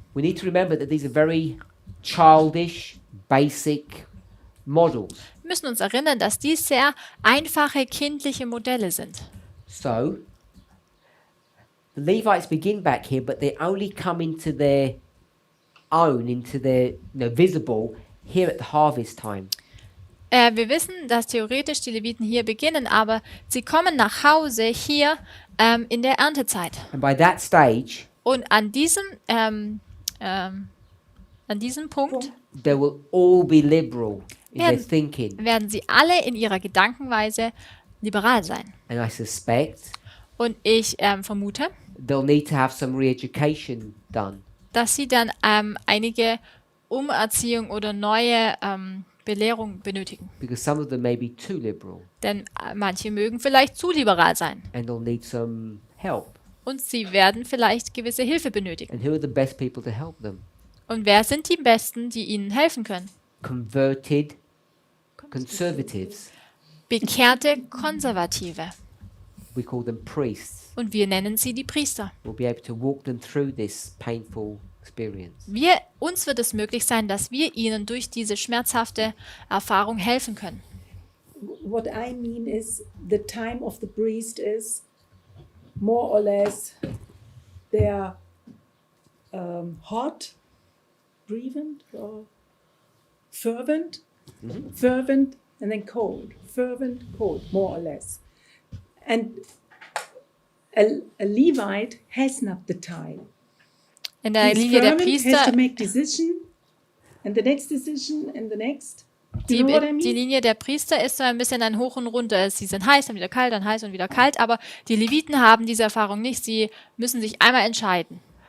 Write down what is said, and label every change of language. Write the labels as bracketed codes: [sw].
[en] We need to remember that these are very childish, basic models. [de] Wir müssen uns erinnern, dass dies sehr einfache kindliche Modelle sind. [en] So the Levites begin back here, but they only come into their own, into their visible here at the harvest time. [de] Wir wissen, dass theoretisch die Leviten hier beginnen, aber sie kommen nach Hause hier in der Erntezeit. [en] And by that stage, [de] Und an diesem Punkt [en] they will all be liberal in their [de] werden, [en] thinking. [de] werden sie alle in ihrer Gedankenweise liberal sein. [en] And I suspect [de] Und ich vermute, [en] they'll need to have some re-education done. [de] dass sie dann einige Umerziehung oder neue Belehrung benötigen. [en] Because some of them may be too liberal [de] Denn manche mögen vielleicht zu liberal sein. [en] and they'll need some help. [de] Und sie werden vielleicht gewisse Hilfe benötigen. [en] And who are the best people to help them? [de] Und wer sind die Besten, die ihnen helfen können? [en] Converted conservatives. [de] Bekehrte Konservative. [en] We call them priests. [de] Und wir nennen sie die Priester. [en] We'll be able to walk them through this painful experience. [de] Uns wird es möglich sein, dass wir ihnen durch diese schmerzhafte Erfahrung helfen können. [en] What I mean is the time of the priest is more or less they're hot, breathing, or fervent, fervent, and then cold, fervent, cold, more or less. And a Levite has not the time. [de] In der [en] He's [de] Linie der [en] fervent, has [de] Priester, [en] to make decision, and the next decision, and the next. Do [de] die, [en] you know what I mean? [de] die Linie der Priester ist so ein bisschen ein Hoch und runter. Sie sind heiß, dann wieder kalt, dann heiß und wieder kalt. Aber die Leviten haben diese Erfahrung nicht. Sie müssen sich einmal entscheiden.